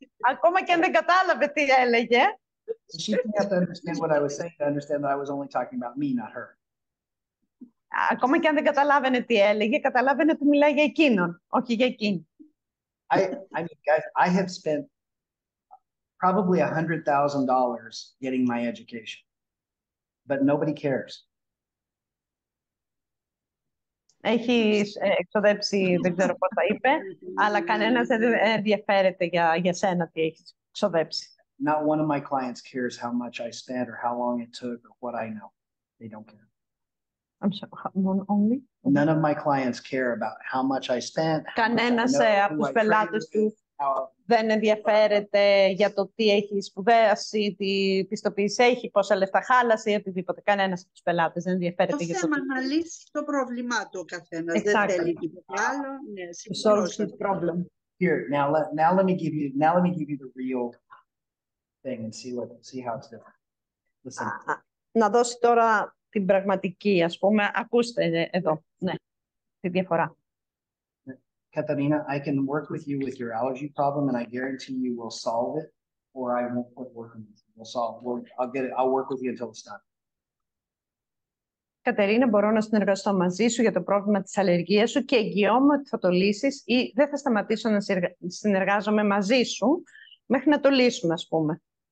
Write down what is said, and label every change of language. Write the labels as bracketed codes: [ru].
[el] Ακόμα και αν δεν κατάλαβε τι έλεγε. [en] She didn't have to understand what I was saying to understand that I was only talking about me, not her. [el] Ακόμα και αν δεν καταλάβαινε τι έλεγε, καταλάβαινε ότι μιλάει για εκείνον, όχι για εκείνη. [en] I mean, guys, I have spent probably $100,000 getting my education, but nobody cares. [el] Έχει εξοδέψει, δεν ξέρω πώς τα είπε, αλλά κανένας δεν ενδιαφέρεται για σένα τι έχεις εξοδέψει. [en] Not one of my clients cares how much I spent or how long it took or what I know. They don't care. I'm sorry, only? None of my clients care about how much I spent. [el] Κανένας από τους πελάτες του δεν ενδιαφέρεται για το τι έχει σπουδάσει, τι πιστοποίηση έχει, πόσα λεφτά χάλασε ή οτιδήποτε. Κανένας από τους πελάτες δεν ενδιαφέρεται για το θέμα να λύσει το πρόβλημά του ο καθένας. Δεν θέλει τίποτα άλλο. [en] Solve his problem. Here, now let me give you the real thing and see how it's different. Listen. [el] Να δώσει τώρα την πραγματική, ας πούμε. Ακούστε εδώ, ναι, τη διαφορά. [en] Katarina, I can work with you with your allergy problem, and I guarantee you will solve it, or I won't quit working with you. I'll work with you until it's done. [el] Κατερίνα, μπορώ να συνεργαστώ μαζί σου για το πρόβλημα της αλλεργίας σου και εγγυώμαι ότι θα το λύσεις ή δεν θα σταματήσω να συνεργάζομαι μαζί σου μέχρι να το λύσουμε, ας πούμε.